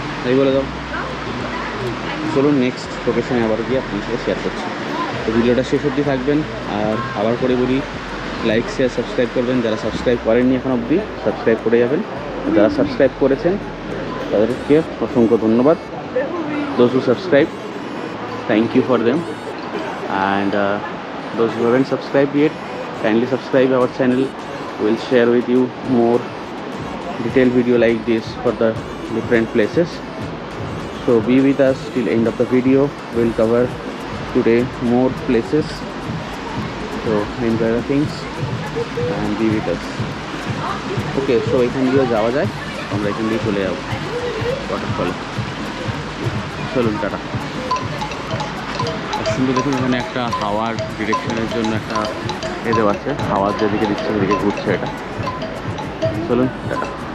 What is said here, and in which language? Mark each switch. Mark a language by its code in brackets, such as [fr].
[bn] এই বলে দাও। চলুন নেক্সট লোকেশনে আবার গিয়ে আপনার সাথে শেয়ার করছি। তো ভিডিওটা শেষ অবধি থাকবেন। আর আবার করে বলি, লাইক শেয়ার সাবস্ক্রাইব করবেন। যারা সাবস্ক্রাইব করেননি এখন অবধি সাবস্ক্রাইব করে যাবেন। যারা সাবস্ক্রাইব করেছেন তাদেরকে অসংখ্য ধন্যবাদ। [en] Those who subscribe, thank you for them. And those who haven't subscribed yet, kindly subscribe our channel. We'll share with you more detailed video like this for the different places. So be with us till end of the video. We'll cover today more places. So enjoy the things. and be with us. [bn] Okay, so এখান দিয়ে যাওয়া যায়, আমরা এখান দিয়ে চলে যাবো ওয়াটারফলে। চলুন, টাটা। সুন্দর দেখুন, এখানে একটা হাওয়ার ডিরেকশনের জন্য একটা দেওয়া আছে, হাওয়ার যেদিকে দিচ্ছে সেদিকে ঘুরছে এটা। চলুন, টাটা।